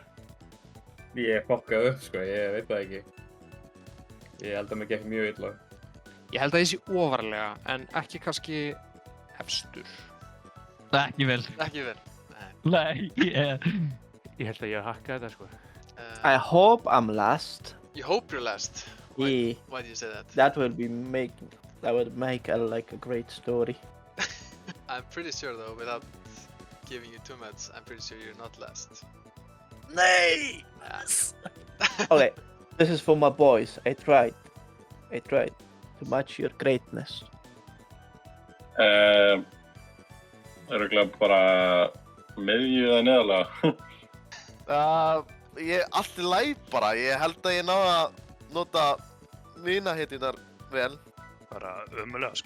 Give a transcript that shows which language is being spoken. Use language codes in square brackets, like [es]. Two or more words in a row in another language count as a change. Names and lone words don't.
[is] Ég fokkaði upp, sko, ég veit það ekki. Ég held að mér gekk mjög illa. Ég held að ég sé ofarlega, en ekki kannski efstur. Ekki vel. Ekki vel. Nei, Ég held að ég hakka þetta, sko. [en] I hope I'm last. You hope you're last. Yeah. Why do you say that? That would make a great story. I'm pretty sure though, without giving you too much, I'm pretty sure you're not last. Nay! Yes! Okay, this is for my boys. I tried to match your greatness. [is] Örugglega bara miðju eða neðarlega. Allt í lagi bara. Ég held að ég náði að nota mína hetjurnar vel. Bara ömulega, sko.